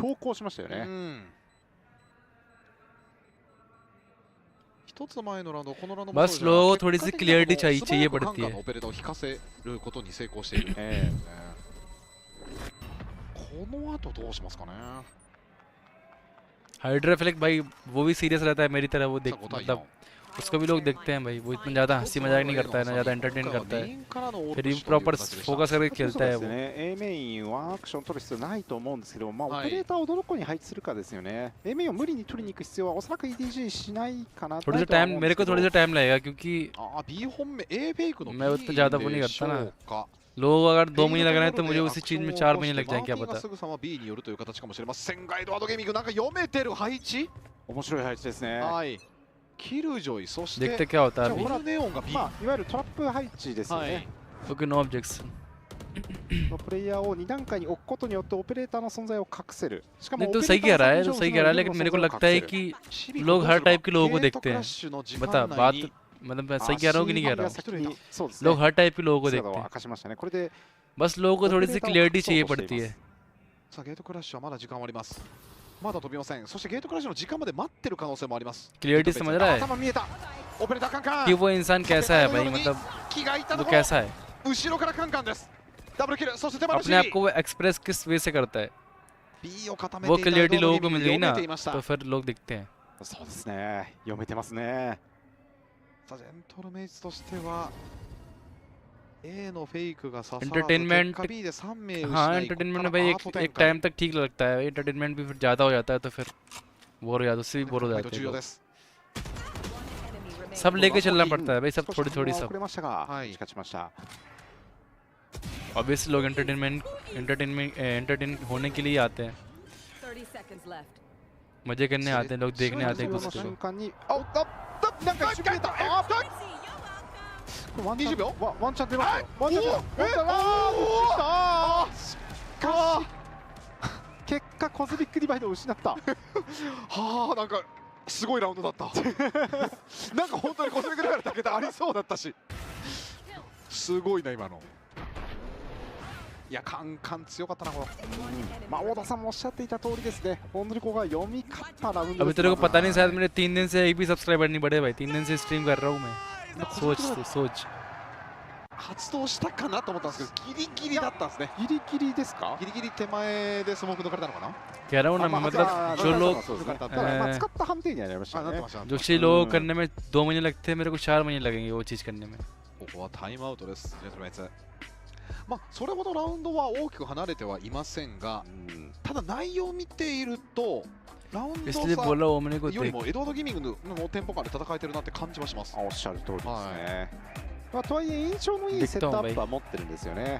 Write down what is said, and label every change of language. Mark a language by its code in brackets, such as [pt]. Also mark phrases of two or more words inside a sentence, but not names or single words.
[hi] बस लोगों को थोड़ी सी क्लियरिटी चाहिए पड़ती है हाइड्राफ्लिक भाई वो भी सीरियस रहता है मेरी तरह वो देख मतलब उसको भी लोग देखते हैं भाई वो इतना ज़्यादा हंसी मजाक नहीं करता है ना ज़्यादा एंटरटेन करता है फिर भी [en] proper focus [hi] करके खेलता है वो [ja] A メインはアクション取る必要ないと思うんですけど、まあオペレーターをどこに配置するかですよね。A メインを無理に取りに行く必要はおそらく EDG しないかな。 [hi] थोड़ा सा टाइम मेरे को थोड़ा सा टाइम लगेगा क्योंकि [ja] B 本目 A フェイクの [hi] मैं उतना ज़्यादा वो नहीं करता ना लोग अगर 2 महीने लग रहे हैं तो मुझे उसी चीज में 4 महीने लग जाएं क्या पता [ja] B によるという形かもしれませんがエドワードゲーミングなんか読めてる配置面白い配置ですね。はい。キルジョイそして [hi] देखते क्या होता है अभी [ja] ネオンが B まあいわゆるトラップ配置ですよね。 [en] OK no objection [ja] プレイヤーを2段階に置くことによってオペレーターの存在を隠せる。しかも [hi] नहीं तो सही कह रहा है लेकिन मेरे को लगता है कि लोग हर टाइप के लोगों को देखते हैं बता बात मतलब मैं सही कह रहा हूँ कि नहीं कह रहा हूँ लोग हर टाइप के लोगों को देखते हैं बस लोगों को थोड़ी सी क्लियरिटी चाहिए पड़ती है [ja] さあゲートクラッシュはまだ時間はありますまだ飛びませんそしてゲートクラッシュの時間まで待ってる可能性もあります [hi] क्लियरिटी समझ रहा है कि वो इंसान कैसा है भाई मतलब वो कैसा है [ja] 後ろからカンカンですダブルキルそして手放し [hi] अपने आप को वो एक्सप्रेस किस वे से करता है वो क्लियरिटी लोगों को मिल गई ना तो फिर लोग दिखते हैं [ja] そうですね読めてますねさあジェントルメイツとしては A のフェイクが刺さらず [hi] एंटरटेनमेंट [ja] B で3名 [hi] हाँ एंटरटेनमेंट में भाई एक टाइम तक ठीक लगता है एंटरटेनमेंट भी फिर ज़्यादा हो जाता है तो फिर बोर हो जाता है उससे भी बोर हो जाते हैं सब लेके चलना पड़ता है भाई सब थोड़ी थोड़ी सब ऑब्वियसली लोग एंटरटेन होने के लिए आते हैं मजे करने आते हैं लोग देखने आते हैं एक दूसरे को [ja] 20 秒ワンチャン出ますよワンチャン結果コズミックディバイドを失ったはあなんかすごいラウンドだったなんか本当にコズミックディバイドだけでありそうだったしすごいな今のいや、カンカン強かったな、これ。まあ、小田さんもおっしゃっていた通りですね。本当にここが読み勝ったラウンド。 [hi] अभी तेरे को पता नहीं शायद मेरे 3 दिन से एक भी सब्सक्राइबर नहीं बढ़े भाई 3 दिन से स्ट्रीम कर रहा हूँ मैं सोच [ja] 発動したかなと思ったんですけど、ギリギリだったんですね。ギリギリですか？ギリギリ手前でスモーク抜かれたのかな。 [hi] कह रहा हूँ ना मैं मतलब जो लोग [ja] 使った判定になりましたね。 [hi] जो चीज लोग करने में 2 महीने लगते हैं मेरे को 4 महीने लगेंगे वो चीज करने में。 [ja] ここはタイムアウトです。ジェントルメンツ。まあそれほどラウンドは大きく離れてはいませんが、ただ内容を見ていると。ラウンド差よりもエドワード・ギミングのテンポ感で戦えてるなって感じはします。おっしゃる通りですね。まあとはいえ印象のいいセットアップは持ってるんですよね。